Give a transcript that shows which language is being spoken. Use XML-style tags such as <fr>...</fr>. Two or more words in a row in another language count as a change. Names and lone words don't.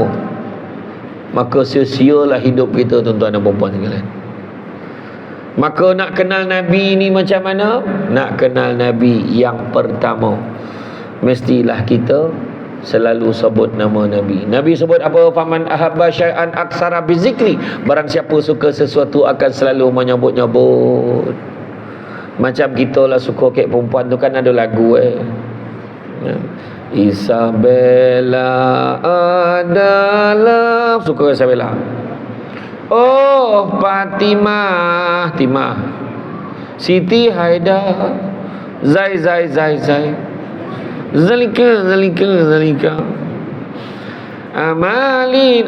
<ms>Maka sia-sialah hidup kita, tuan-tuan dan puan-puan sekalian. Maka nak kenal Nabi ni macam mana? Nak kenal Nabi yang pertama, mestilah kita selalu sebut nama Nabi. Nabi sebut apa?</ms> <ar>فمن أحب شيئا أكثر بذكره.</ar> <ms>Barang siapa suka sesuatu akan selalu menyebut-nyebut. Macam kita lah suka kek perempuan tu kan ada lagu Isabella adalah, suka Isabella. Oh Fatimah, Timah, Siti Haida, Zai, Zalika, Amalin.</ms>